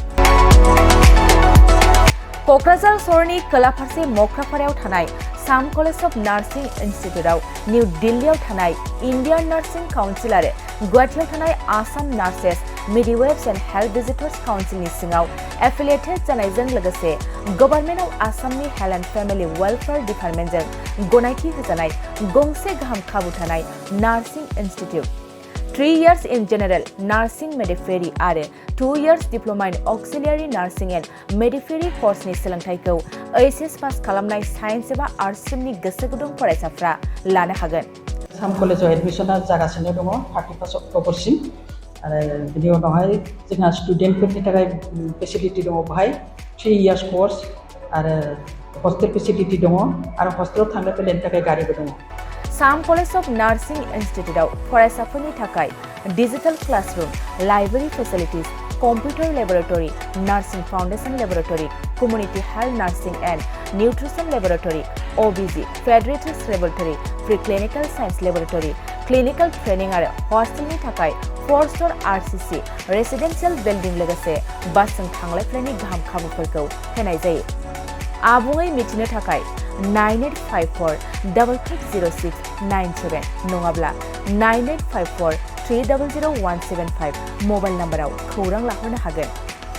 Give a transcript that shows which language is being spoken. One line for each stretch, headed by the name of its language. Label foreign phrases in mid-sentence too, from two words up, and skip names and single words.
Bodo: क'क्राझार सहरनि खोला फारसे मोख्रापारायाव थानाय साम कलेज अफ नार्सिं इन्स्टिट्यूटआव निउ दिल्लीआव थानाय इन्डियान नार्सिं काउन्सिल आरो गुवाहाटीआव थानाय आसाम नार्सेस मिडवाइफ्स एन्ड हेल्थ विजिटर्स काउन्सिलनि सिङाव एफिलिएटेड जानायजों लोगोसे गभर्नमेन्ट अफ आसामनि हेल्थ एन्ड फेमिलि वेलफेयार डिपार्टमेन्टजों गनायथि होजानाय गंसे गाहाम खाबु थानाय
English: nursing institute 3 years in general nursing midwifery
Bodo: आरो
English: 2 years diploma in auxiliary nursing and midwifery course-
Bodo: नि सोलोंथायखौ A.S.E.B पास खालामनाय साइन्स एबा
English: arts stream
Bodo: गोसो गुदुं फरायसाफ्रा लानो हागोन साम कलेजाव एडमिशना जागासिनो दङ 31 अक्ट'बरसिम आरो बिनि उनावहाय जोंहा स्टुडेन्टफोरनि थाखाय फेसिलिटि दङ बेहाय
English: 3 years course
Bodo: आरो
English: hostel facility
Bodo: दङ आरो हस्टेलाव थांनो फैनायनि थाखाय गारिबो दङ साम कलेज अफ नार्सिं इन्स्टिट्यूटआव फरायसाफोरनि थाखाय
English: digital classroom library facilities computer laboratory nursing foundation laboratory community health nursing and nutrition laboratory OBG federatives laboratory pre clinical science laboratory clinical training
Bodo: आरो हस्टेलनि थाखाय
English: 4 star RCC residential building
Bodo: लोगोसे बासजों थांलाय फैलायनि गाहाम खाबुफोरखौ होनाय जायो आबुङै मिथिनो थाखाय 9854550697 नङाब्ला 9854300175
English: mobile number
Bodo: खौरां लाहरनो हागोन